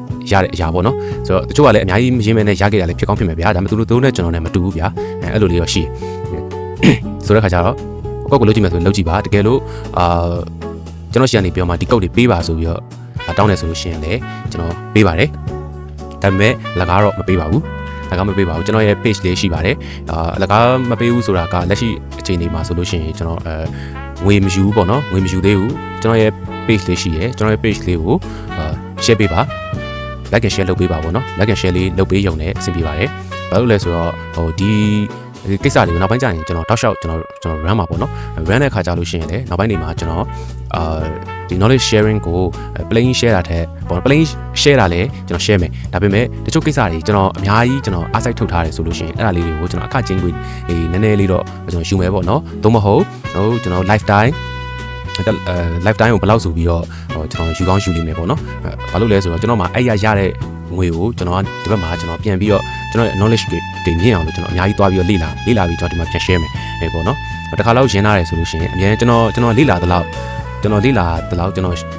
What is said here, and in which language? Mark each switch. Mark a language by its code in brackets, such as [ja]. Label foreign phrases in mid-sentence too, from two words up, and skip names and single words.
[my] ရတဲ့အရာပေါ့နော်ဆိုတော့တချို့ကလည်းအများကြီးမရင်းမဲနဲ့ရခဲ့တာလည်းဖြစ်ကောင်းဖြစ်မယ်ဗျာဒါပေမဲ့သူတို့နဲ့ကျွန်တော်နဲ့မတူဘူးဗျာအဲ့လိုလေးတော့ရှိဆိုတဲ့ခါကျတော့ကိုယ့်ကိုလုပ်ကြည့်မယ်ဆိုလုပ်ကြည့်ပါတကယ်လို့ကျွန်တော်ရှေ့ကနေပြောမှဒီကုတ်တွေပေးပါဆိုပြီးတော့တောင်းတယ်ဆိုလို့ရှိရင်လည်းကျွန်တော်ပေးပါတယ်ဒါပေမဲ့လကားတော့မပေးပါဘူးလကားမပေးပါဘူးကျွန် တော်ရဲ့ page လေးရှိပါတယ်လကားမပေးဘူးဆိုတာကလက်ရှိအချိန်ဒီမှာဆိုလို့ရှိရင်ကျွန်တော်ငွေမယူဘူးပေါ့နော်ငွေမယူသေးဘူးကျွန်တော်ရဲ့ page လေးရှိရယ်ကျွန်တော်ရဲ့ page လေးကိုshare ပေးပါ [en] like and share [my] လုပ်ပေးပါပေါ့နော် [en] like and share [my] လေးလုပ်ပေးရုံနဲ့အဆင်ပြေပါတယ်ဘာလို့လဲဆိုတော့ဒီကိစ္စတွေကိုနောက်ပိုင်းကျရင်ကျွန်တော်တောက်လျှောက်ကျွန်တော် run မှာပေါ့နော် run တဲ့ခါကျလို့ရှိရင်လည်းနောက်ပိုင်းနေမှာကျွန်တော်ဒီ [en] knowledge sharing [my] ကို plain share တာထက်ပေါ့ [en] plain share [my] တာလည်းကျွန်တော် share မယ်ဒါပေမဲ့တချို့ကိစ္စတွေကျွန်တော်အများကြီးကျွန်တော်အားစိုက်ထုတ်ထားတယ်ဆိုလို့ရှိရင်အဲ့ဒါလေးတွေကိုကျွန်တော်အခချင်းကိုနည်းနည်းလေးတော့ကျွန်တော်ယူမယ်ပေါ့နော်သို့မဟုတ်ကျွန်တော် lifetime ကိုဘယ်လောက်ဆိုပြီးတော့ကျွန်တော်ယူကောင်းယူနေမယ်ပေါ့နော်ဘာလို့လဲဆိုတော့ကျွန်တော်မှာအဲ့ရတဲ့ငွေကိုကျွန်တော်ဒီဘက်မှာကျွန်တော်ပြန်ပြီးတော့ကျွန်တော်ရဲ့ knowledge တွေမြင့်အောင်လို့ကျွန်တော်အများကြီးသွားပြီးတော့လေ့လာပြီးကျွန်တော်ဒီမှာပြန် share မယ်ပေါ့နော်တစ်ခါလောက်ရင်းလာတယ်ဆိုလို့ရှိရင်အများကျွန်တော်လေ့လာသလောက်ကျွန်တော်သိလာသလောက်ကို